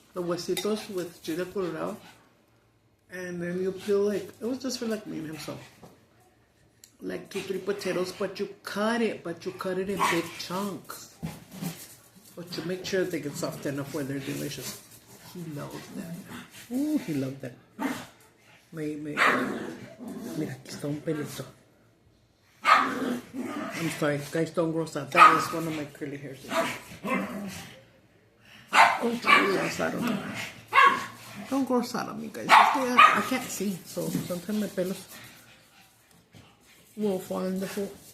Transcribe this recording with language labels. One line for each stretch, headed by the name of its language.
English: The huesitos with chile colorado. And then you peel it was just for like me and himself. Like 2-3 potatoes, but you cut it in big chunks. But you make sure they get soft enough where they're delicious. He loves that. Ooh, he loved that.
Spanish: Mira, aquí está un pelito.
English: I'm sorry, guys, don't gross out. That is one of my curly hairs. Oh, yes, I don't know. Don't gross out on me, guys. I can't see, so sometimes my pelos will fall in the pool.